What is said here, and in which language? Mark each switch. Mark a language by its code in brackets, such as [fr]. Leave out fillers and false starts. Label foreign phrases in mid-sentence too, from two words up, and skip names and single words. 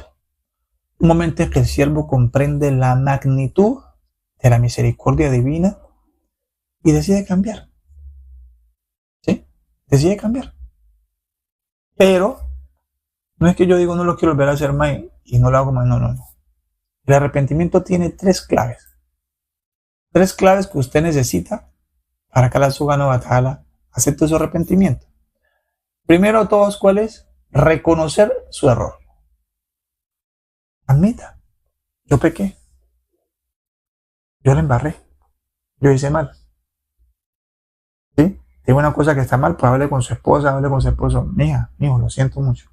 [es] Un momento en que el siervo comprende la magnitud de la misericordia divina y decide cambiar. ¿Sí? Decide cambiar. Pero no es que yo digo no lo quiero volver a hacer más y no lo hago más. No, no, no. El arrepentimiento tiene 3 claves. 3 claves que usted necesita para que [ar] الله سبحانه وتعالى [es] acepte su arrepentimiento. Primero de todos, ¿cuál es? Reconocer su error. Admita, yo pequé. Yo la embarré. Yo hice mal. ¿Sí? Digo una cosa que está mal, pues hable con su esposa, hable con su esposo. Mija, mijo, lo siento mucho.